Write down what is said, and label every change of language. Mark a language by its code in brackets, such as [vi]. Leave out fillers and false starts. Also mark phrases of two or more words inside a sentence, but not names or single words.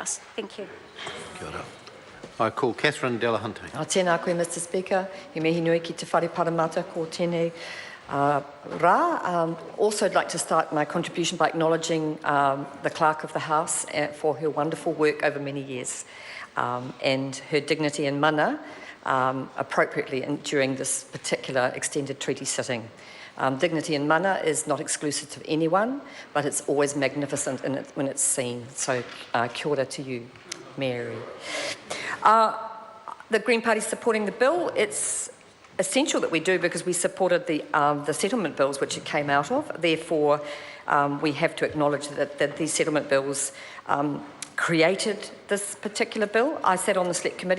[en] House. Thank you. [mi] Kia ora. [en] I call Catherine Delahunty. [mi] Tēnā koe, [en] Mr Speaker. [mi] He mihi nui ki te whare paramata ko tēnei rā. [en] Also, I'd like to start my contribution by acknowledging the Clerk of the House for her wonderful work over many years and her dignity and mana appropriately during this particular extended treaty sitting. Dignity and mana is not exclusive to anyone, but it's always magnificent when it's seen. So [mi] kia ora [en] to you, Mary. The Green Party supporting the bill, it's essential that we do because we supported the settlement bills which it came out of. Therefore, we have to acknowledge that these settlement bills created this particular bill. I sat on the Select Committee.